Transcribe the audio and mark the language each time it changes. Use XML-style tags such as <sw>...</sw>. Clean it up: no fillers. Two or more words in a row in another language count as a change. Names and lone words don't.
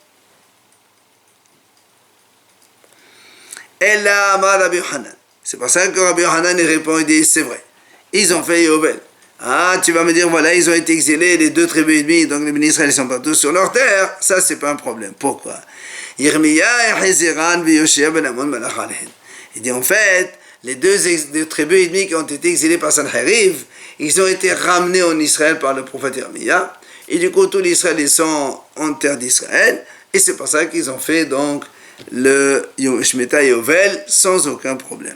<fr>Et là, Rabbi Yohanan. C'est pour ça que Rabbi Yohanan il répond, il dit, c'est vrai. Ils ont fait Yovel. Ah, tu vas me dire, voilà, ils ont été exilés, les 2 tribus et demie, donc les ministres, ils sont pas tous sur leur terre. Ça, c'est pas un problème. Pourquoi?</fr> <he>ירמיה החזירן ויאשיה בן אמון מלך עליהן.</he> <fr>Il dit, en fait, les 2 tribus et demie qui ont été exilés par Sanheriv, ils ont été ramenés en Israël par le prophète Yirmiya. Et du coup, tous les Israéliens sont en terre d'Israël. Et c'est pour ça qu'ils ont fait, donc, le</fr> <he>שמיטה יובל</he> <fr>sans aucun problème.</fr>